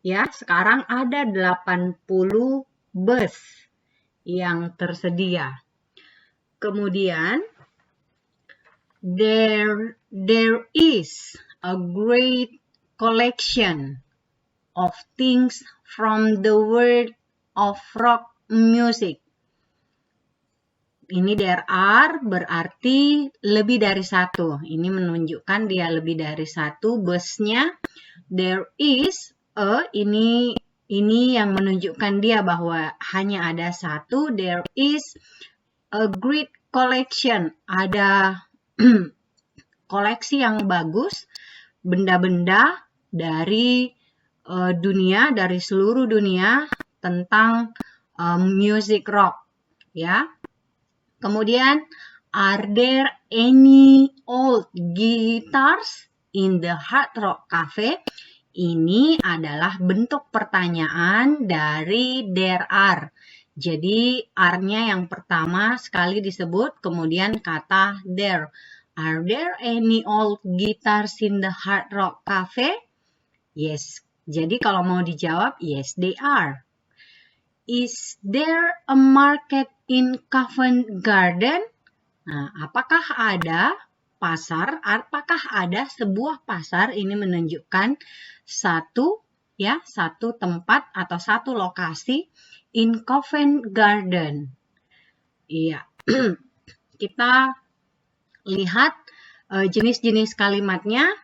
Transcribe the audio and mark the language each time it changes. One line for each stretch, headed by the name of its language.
Indonesian: Sekarang ada 80 bus yang tersedia. Kemudian,
English: there is a great collection of things from the world of rock music.
Indonesian: Ini
English: there are
Indonesian: berarti lebih dari satu. Ini menunjukkan dia lebih dari satu busnya.
English: There is
Indonesian: ini yang menunjukkan dia bahwa hanya ada satu.
English: There is a great collection.
Indonesian: Ada koleksi yang bagus, benda-benda dari dunia, dari seluruh dunia tentang music rock, ya. Kemudian,
English: are there any old guitars in the Hard Rock Cafe?
Indonesian: Ini adalah bentuk pertanyaan dari
English: there are.
Indonesian: Jadi, are-nya yang pertama sekali disebut, kemudian kata there.
English: Are there any old guitars in the Hard Rock Cafe? Yes.
Indonesian: Jadi kalau mau dijawab,
English: yes, they are. Is there a market in Covent Garden?
Indonesian: Nah, apakah ada pasar? Apakah ada sebuah pasar? Ini menunjukkan satu tempat atau satu lokasi
English: in Covent Garden.
Indonesian: Iya. Kita lihat jenis-jenis kalimatnya.